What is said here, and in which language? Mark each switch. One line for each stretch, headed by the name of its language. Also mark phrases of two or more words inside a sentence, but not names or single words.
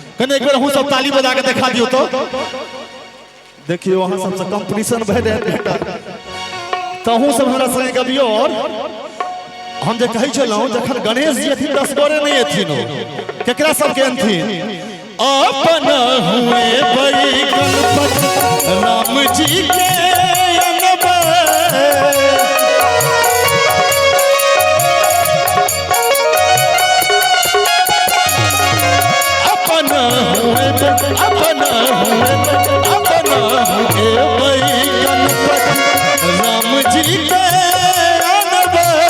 Maithili: कने एक बेर हूं सब ताली बजा के दिखा दियो तो देखियो वहाँ सबसे कंपटीशन भे बेटा तहूँ सब हमरा संगे गबियो और हम जे कहै छलहुँ जखन गणेश जी अथिन 10 गोरे नहीं अथिन केकरा सब के अनथिन अपन हुए बड़ी गणपति राम जी के अनबे अपन हुए बड़ी गणपति राम जी के अनबे